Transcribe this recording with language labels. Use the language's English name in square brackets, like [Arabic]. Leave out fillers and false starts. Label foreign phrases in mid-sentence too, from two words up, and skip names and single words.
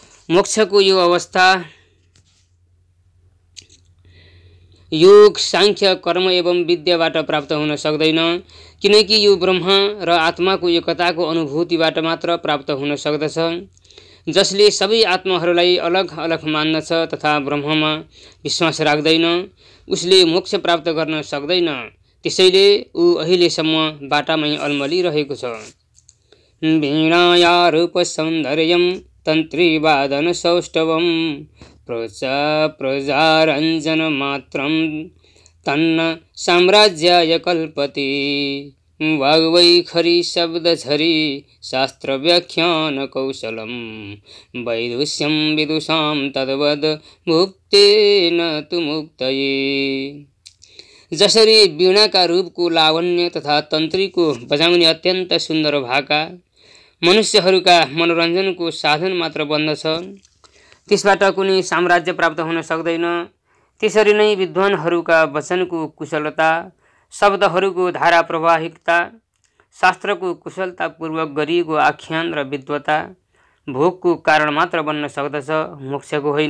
[Nepali] मोक्षको यो अवस्था योग, सांख्य, कर्म एवं विद्याबाट प्राप्त हुन सक्दैन, किनकि यो ब्रह्म र आत्माको एकताको अनुभूतिबाट मात्र प्राप्त हुन सक्दछ। जसले सबै आत्माहरूलाई अलग अलग मान्दछ तथा ब्रह्ममा विश्वास राख्दैन, उसले मोक्ष प्राप्त गर्न सक्दैन। त्यसैले ऊ अहिलेसम्म बाटामै अल्मलिरहेको छ। [Sanskrit] वीणाया रूप सौन्दर्यं तन्त्रीवादन सौष्ठवं प्रजारञ्जन मात्रं तन्न साम्राज्याय कल्पते। वाग्वैखरी शब्दझरी शास्त्र व्याख्यान कौशलम वैदुष्यं विदुषां तद्वद मुक्तेन तु मुक्तये। [Nepali] जसरी वीणाका रूपको लावण्य तथा तन्त्रीको बजाउने अत्यन्त सुन्दर भाका मनुष्यहरूका मनोरञ्जनको साधन मात्र बन्दछ, त्यसबाट कुनै साम्राज्य प्राप्त हुन सक्दैन, त्यसरी नै विद्वानहरूका वचनको कुशलता, शब्दहरूको धारा प्रवाहिकता, शास्त्रको कुशलतापूर्वक गरिएको आख्यान र विद्वता भोगको कारण मात्र बन्न सक्दछ, मोक्षको होइन।